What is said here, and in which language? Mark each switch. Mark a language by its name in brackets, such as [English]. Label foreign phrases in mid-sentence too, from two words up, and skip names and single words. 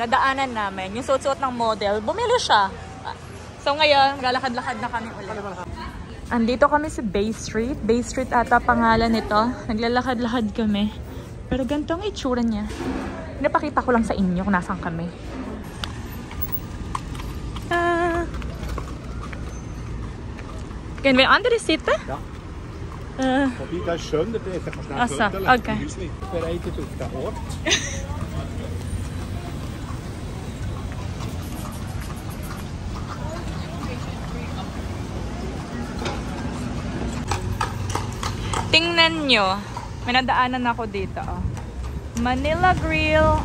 [Filipino] Nadaanan namin. Yung suot-suot ng model. Bumili siya. So ngayon, galakad-lakad na kami ulit. Andito kami sa Bay Street. Bay Street ata pangalan nito. Naglalakad-lakad kami. Pero ganito ang itsura niya. Napakita ko lang sa inyo kung nasaan kami. [Dutch] Kunnen we andere zitten? Ja. Die, dat is schön, dat is even snel Assa, [German] runter. [Dutch] oké. [German] Bereitet auf den Ort. [Filipino] Tingnan nyo. May nadaanan ako dito. Oh. Manila Grill.